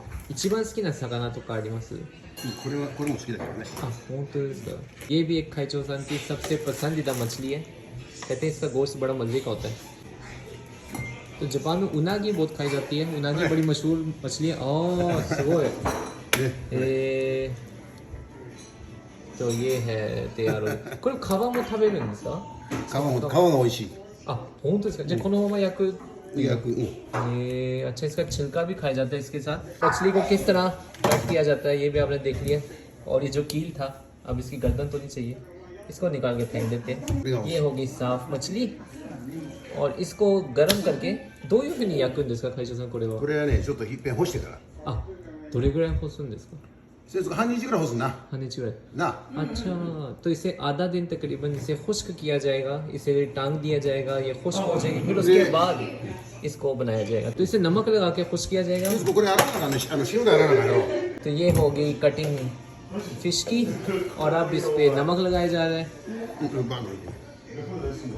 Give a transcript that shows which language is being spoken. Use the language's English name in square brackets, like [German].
[Japanese] 一番好きな魚とかあります？これも好きだけどね。本当ですか? [Hindi] ये भी एक खाइचो सान की सबसे पसंदीदा मछली है। कहते हैं इसका गोश्त बड़ा मज़े का होता है। तो जापान में उनागी बहुत खाई जाती है। उनागी बड़ी मशहूर मछली है। ओह सुगोई। तो ये है तैयार हो गई। [Japanese] これ皮も食べるんですか? 皮が美味しい。本当ですか? じゃあこのまま焼く。 [Hindi] अच्छा इसका छिलका भी खाया जाता है इसके साथ। मछली को किस तरह कट किया जाता है ये भी आपने देख लिया। और ये जो कील था अब इसकी गर्दन तो नहीं चाहिए, इसको निकाल के फेंक देते हैं। ये होगी साफ मछली और इसको गर्म करके [Japanese] どういうふうに焼くんですか [Hindi] खाइचो सान [Japanese] これは。これはねちょっといっぺん干してから。どれぐらい干すんですか? 半日ぐらい干すな。半日ぐらいな。 [Hindi] अच्छा तो इसे आधा दिन तकरीबन इसे खुश्क किया जाएगा, इसे टांग दिया जाएगा, ये खुश्क हो जाएगी, फिर उसके बाद इसको बनाया जाएगा। तो इसे नमक लगा के खुश्क किया जाएगा। तो ये होगी कटिंग फिश की और अब इस पे नमक लगाया जा रहा है।